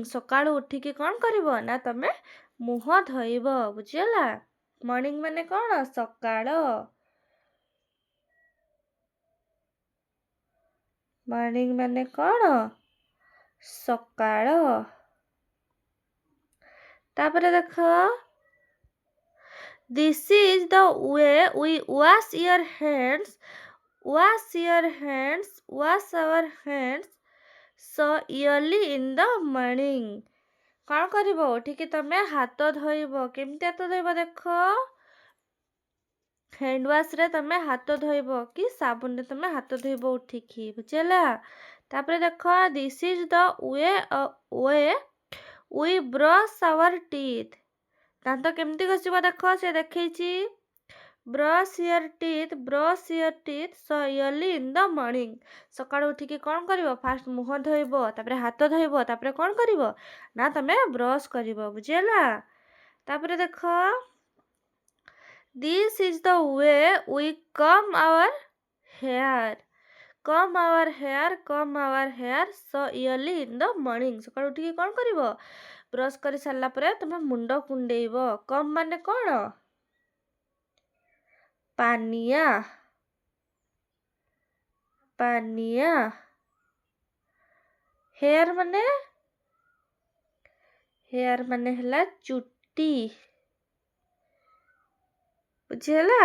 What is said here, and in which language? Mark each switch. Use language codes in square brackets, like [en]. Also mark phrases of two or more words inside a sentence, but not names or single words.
[or] ସକାଳୁ ଉଠିକି କ'ଣ କରିବ ନା ତମେ ମୁହଁ ଧୋଇବ। ବୁଝିହେଲା। ମର୍ଣ୍ଣିଂ ମାନେ କ'ଣ? ସକାଳ। ମର୍ଣ୍ଣିଂ ମାନେ କ'ଣ? ସକାଳ। ତାପରେ ଦେଖ [en] this is the way we wash your hands, wash your hands, wash our hands so early in the morning। [or] କ'ଣ କରିବ? ଉଠିକି ତମେ ହାତ ଧୋଇବ। କେମିତି ହାତ ଧୋଇବ ଦେଖ, ହ୍ୟାଣ୍ଡ ୱାଶରେ ତମେ ହାତ ଧୋଇବ କି ସାବୁନରେ ତମେ ହାତ ଧୋଇବ ଉଠିକି, ବୁଝିଲା? ତାପରେ ଦେଖ [en] this is the way we brush our teeth। [or] ଦାନ୍ତ କେମିତି ଘଷିବ ଦେଖ, ସେ ଦେଖେଇଛି [en] brush your teeth so early in the morning। [or] ସକାଳୁ ଉଠିକି କ'ଣ କରିବ? ଫାଷ୍ଟ ମୁହଁ ଧୋଇବ, ତାପରେ ହାତ ଧୋଇବ, ତାପରେ କ'ଣ କରିବ ନା ତମେ ବ୍ରଶ କରିବ, ବୁଝିଲା? ତାପରେ ଦେଖ [en] this is the way we comb our hair so early in the morning। [or] ସକାଳୁ ଉଠିକି କ'ଣ କରିବ? ବ୍ରଶ କରି ସାରିଲା ପରେ ତମେ ମୁଣ୍ଡ କୁଣ୍ଡେଇବ। କମ୍ ମାନେ କ'ଣ? ପାନିଆ। ହେୟାର ମାନେ ହେଲା ଚୁଟି, ବୁଝିହେଲା?